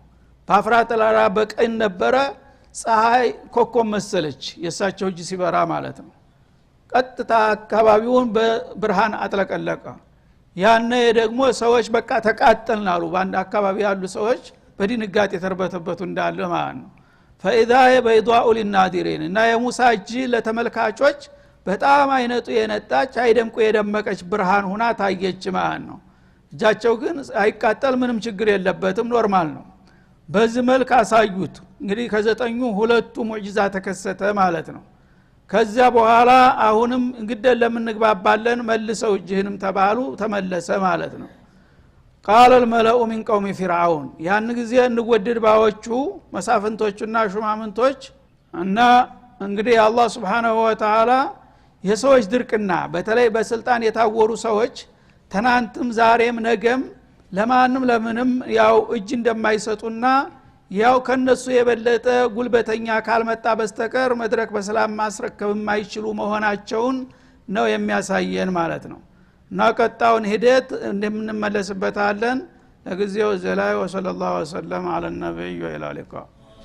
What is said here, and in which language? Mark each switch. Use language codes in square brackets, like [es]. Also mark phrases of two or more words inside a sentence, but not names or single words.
[am] ባፍራጠላራ በቀኝ ነበረ ፀሐይ ኮከብ መሰለች የሳቸው እጅ ሲበራ ማለት ነው። ቀጥታ አካባቢውን በብርሃን አጥለቀለቀ። ያነ ደግሞ ሰዎች በቃ ተቃጠልን አሉ። በአንድ አካባቢ ያሉ ሰዎች በድንጋጤ ተርበተበቱ እንዳለ ማለት ነው። [ar] فاذا بيضاء للناظرين [am] እና የሙሳ እጅ ለተመልካቾች በጣም አይነቱ የነጣች አይደምቁ የደመቀች ብርሃን ሆና ታየች ማለት ነው። እጃቸው ግን አይቃጠል ምንም ችግር የለበትም ኖርማል ነው። በዚህ መልክ አሳዩት። እንግዲህ ከዘጠኙ ሁለቱ ሙዕጂዛ ተከሰተ ማለት ነው። ከዛ በኋላ አሁንም እንግዲህ ለምንግባባለን መልሰው እጅህንም ተባሉ ተመለሰ ማለት ነው። قال [ar] الملأ من قوم فرعون [am] ያን ጊዜ እንወደድ ባዎቹ መሳፍንቶቹና ሹማምንቶች እና እንግዲህ አላህ Subhanahu [ar] وتعالى [am] የሰዎች ድርቅና በተለይ በስልጣን የታወሩ ሰዎች ትናንትም ዛሬም ነገም ለማንም ለምንም ያው እጅ እንደማይሰጡና ያው ከነሱ የበለጠ ጉልበተኛ ካልመጣ በስተቀር መድረክ በሰላም ማስረከብ የማይችሉ መሆናቸውን ነው የሚያሳየን ማለት ነው። እና ቀጣውን ሂደት እንደምንመለስበታለን። ለጊዜው ዘላይ [ar] وصلى الله عليه وسلم [am] አለ ነብዩ [ar] وإلى لقاء